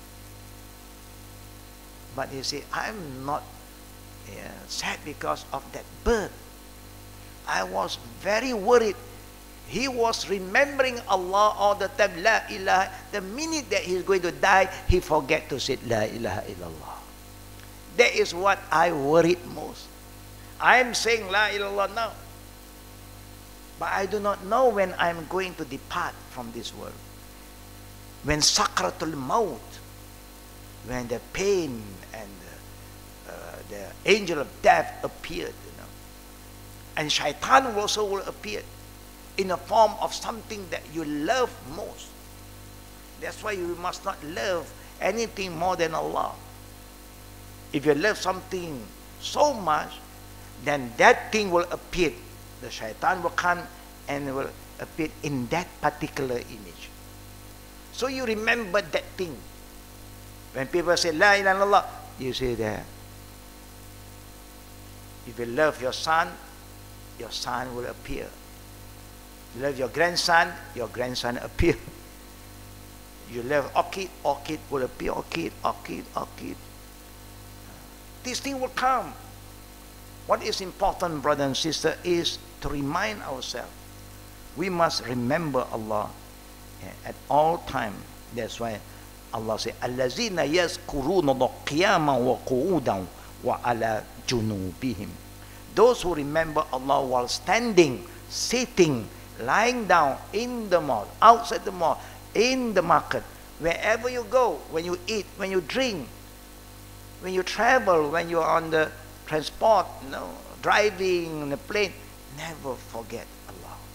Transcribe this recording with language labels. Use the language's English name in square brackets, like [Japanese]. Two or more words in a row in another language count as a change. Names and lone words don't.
[English] But you see, I'm not sad because of that bird. I was very worried. He was remembering Allah all the time, [Arabic] لا إله. [English] The minute that he's going to die, he forget to say [Arabic] لا إله إلا الله. [English] That is what I worried most. I'm saying [Arabic] لا إله إلا الله [English] now, but I do not know when I'm going to depart from this world. When [Arabic] سكرات الموت, [English] when the pain and the angel of death appeared, and shaitan also will appear in a form of something that you love most. That's why you must not love anything more than Allah. If you love something so much, then that thing will appear. The shaitan will come and will appear in that particular image. So you remember that thing. When people say [Arabic] لا إله إلا الله, [English] you say that. If you love your son will appear. You love your grandson appear. You love orchid will appear. Orchid. This thing will come. What is important, brother and sister, is to remind ourselves. We must remember Allah at all time. That's why Allah said, [Arabic] "الذين يذكرون الله قياما وقعودا وعلى جنوبهم." [English] Those who remember Allah while standing, sitting, lying down in the mall, outside the mall, in the market, wherever you go, when you eat, when you drink, when you travel, when you are on the transport, driving on the plane, never forget Allah.